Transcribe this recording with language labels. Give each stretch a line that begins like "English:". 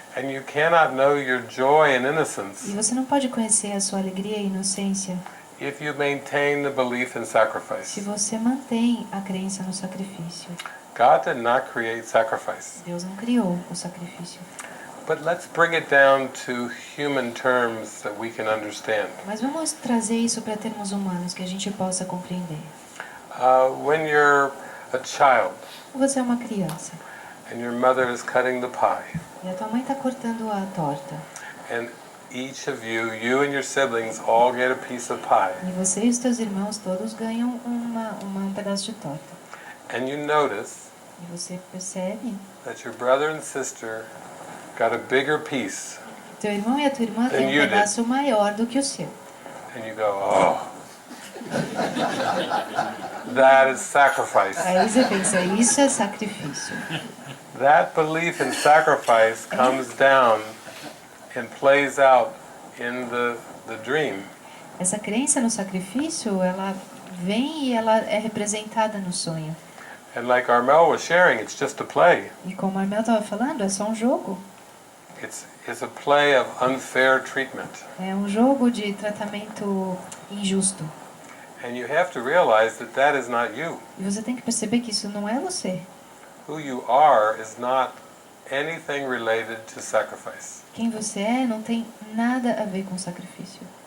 English: And you cannot know your joy and
Portuguese: E
English: innocence
Portuguese: você não pode conhecer a sua alegria e inocência
English: if you maintain the belief in
Portuguese: se
English: sacrifice.
Portuguese: você mantém a crença no sacrifício.
English: God did not create sacrifice.
Portuguese: Deus não criou o sacrifício.
English: But let's bring it down to human terms that we can understand.
Portuguese: Mas vamos trazer isso para termos humanos que a gente possa compreender.
English: When you're a child
Portuguese: Você é uma criança
English: and your mother is cutting the pie,
Portuguese: e a tua mãe está cortando a torta.
English: and each of you and your siblings all get a piece of pie,
Portuguese: E você e os teus irmãos todos ganham um pedaço de torta.
English: and you notice
Portuguese: E você percebe
English: that your brother and sister got a bigger piece,
Portuguese: teu irmão e a tua irmã têm um
English: you did.
Portuguese: pedaço maior do que o seu.
English: and you go, oh, that is sacrifice.
Portuguese: Aí você pensa, isso é sacrifício.
English: That belief in sacrifice comes down and plays out in the dream.
Portuguese: Essa crença no sacrifício, ela vem e ela é representada no sonho.
English: And like Armel was sharing, it's just a play.
Portuguese: E como a Armel estava falando, é só um jogo.
English: It's a play of unfair treatment.
Portuguese: É um jogo de tratamento injusto.
English: And you have to realize that that is not you.
Portuguese: E você tem que perceber que isso não é você.
English: Who you are is not anything related to sacrifice.
Portuguese: Quem você é não tem nada a ver com sacrifício.